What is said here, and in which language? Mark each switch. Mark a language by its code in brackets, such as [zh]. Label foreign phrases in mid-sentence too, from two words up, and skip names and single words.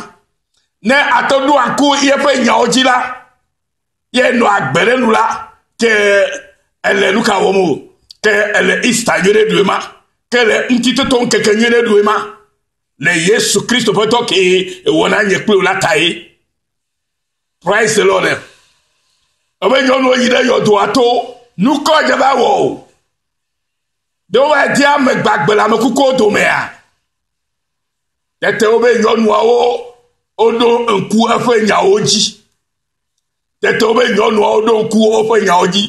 [ee] Ne atɔ ɖo ŋku yeƒe nyawo dzi la ye nɔ agbe ɖe nu la ke ele nu ka wɔm o. Ke ele Easter nye ɖe ɖuwoe ma. Ke le ŋutitoto ŋkeke nye ɖe ɖuwoe ma. Le Yesu Kristo ƒe tɔ ke wɔna nye kple la ta ye. [en] Praise the Lord. [ee] Ebe nyɔnuwo yi ɖe yɔdoa to nukɔ dze va wɔ o. Ɖewo va di ame gbagbe le ame kukuwo domea. Tete wobe nyɔnuawo woɖo ŋku eƒe nyawo dzi. Tete wobe nyɔnuawo ɖo ŋku woƒe nyawo dzi.